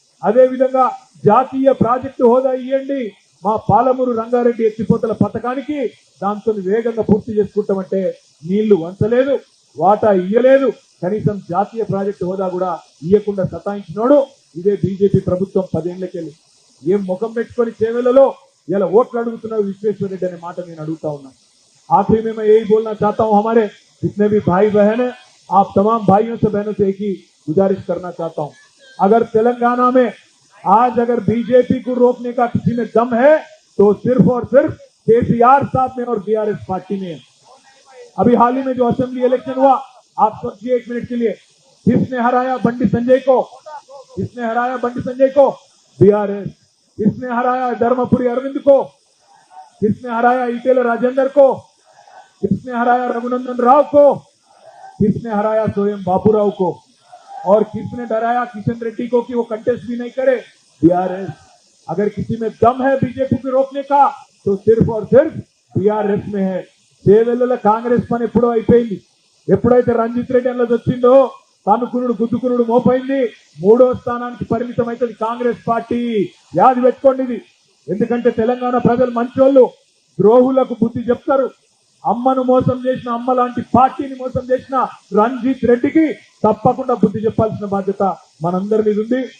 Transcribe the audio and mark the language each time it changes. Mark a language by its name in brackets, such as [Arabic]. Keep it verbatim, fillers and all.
[Telugu] అదే విధంగా జాతీయ ప్రాజెక్టు హోదా ఇవ్వండి, మా పాలమూరు రంగారెడ్డి ఎత్తిపోతల పథకానికి దాంతో వేగంగా పూర్తి చేసుకుంటామంటే నీళ్లు వంచలేదు, వాటా ఇయ్యలేదు, కనీసం జాతీయ ప్రాజెక్టు హోదా కూడా ఇయ్యకుండా సతాయించినోడు ఇదే బీజేపీ ప్రభుత్వం పదేళ్లకెళ్ళి. ఏం ముఖం పెట్టుకొని చేవేళ్లలో ఇలా ఓట్లు అడుగుతున్నారు విశ్వేశ్వర రెడ్డి అనే మాట నేను అడుగుతా ఉన్నాను. [Hindi] ఆఖరి మేము ఏ బోల్నా చాహతా హూ, హమారే जितने भी भाई बहन हैं, आप तमाम भाइयों से बहनों से एक ही गुजारिश करना चाहता हूं, अगर तेलंगाना में आज अगर बीजेपी को रोकने का किसी में दम है तो सिर्फ और सिर्फ केसीआर साहब में और बीआरएस पार्टी में है। अभी हाल ही में जो असेंबली इलेक्शन हुआ, आप सोचिए एक मिनट के लिए, किसने हराया बंडी संजय को? किसने हराया बंडी संजय को? बीआरएस। किसने हराया धर्मपुरी अरविंद को? किसने हराया इटेल राजेंद्र को? किसने हराया रघुनंदन राव को? किसने हराया स्वयं बाबूराव को? और किसने डराया किशन रेड्डी को कि वो कंटेस्ट भी नहीं करे? बीआरएस। अगर किसी में दम है बीजेपी को रोकने का तो सिर्फ और सिर्फ बीआरएस में है. [Telugu] చేవెళ్ళలో కాంగ్రెస్ పని ఎప్పుడో అయిపోయింది. ఎప్పుడైతే రంజిత్ రెడ్డి అన్నది వచ్చిందో తనుకునుడు గుద్దుకునుడు మోపైంది. మూడో స్థానానికి పరిమితం అవుతుంది కాంగ్రెస్ పార్టీ, యాది పెట్టుకోండి ఇది. ఎందుకంటే తెలంగాణ ప్రజలు మంచోళ్ళు, ద్రోహులకు బుద్ధి చెప్తారు. అమ్మను మోసం చేసిన, అమ్మ లాంటి పార్టీని మోసం చేసిన రంజిత్ రెడ్డికి తప్పకుండా బుద్ధి చెప్పాల్సిన బాధ్యత మనందరి మీద ఉంది.